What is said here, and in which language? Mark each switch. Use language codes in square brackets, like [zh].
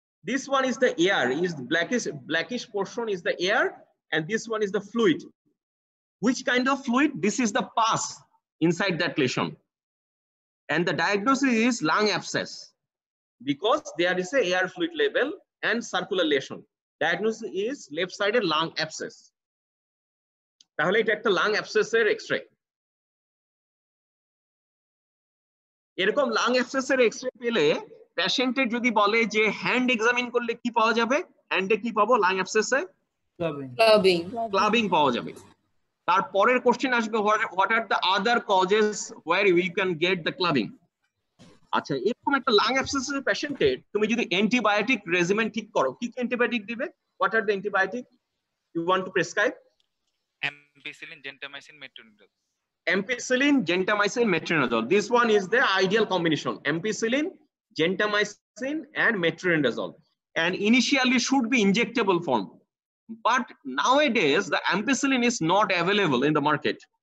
[en] This one is the air, is blackish portion is the air, and this one is the fluid. Which kind of fluid? This is the pus inside that lesion. And the diagnosis is lung abscess, because there is a air fluid level and circular lesion. Diagnosis is left-sided lung abscess. [bn] তাহলে এটা একটা lung abscess এর X-ray. এরকম lung abscess এর X-ray পেলে পেশেন্টের যদি বলে যে হ্যান্ড এক্সামিন করলে কি পাওয়া যাবে, হ্যান্ডে কি পাবো lung abscess এ? ক্লাবিং পাওয়া যাবে। তারপরের কোশ্চেন আসবে [en] what are the other causes where we can get the clubbing. [bn] আচ্ছা, এরকম একটা লাং অ্যাবসেস এর পেশেন্টের তুমি যদি অ্যান্টিবায়োটিক রেজিমেন ঠিক করো, কি কি অ্যান্টিবায়োটিক দিবে? [en] what are the antibiotic you want to prescribe? Ampicillin, gentamicin, metronidazole. Ampicillin, gentamicin, metronidazole. This one is the ideal combination. Ampicillin, gentamicin, and metronidazole. And initially should be injectable form. But nowadays, the ampicillin is not available in the market.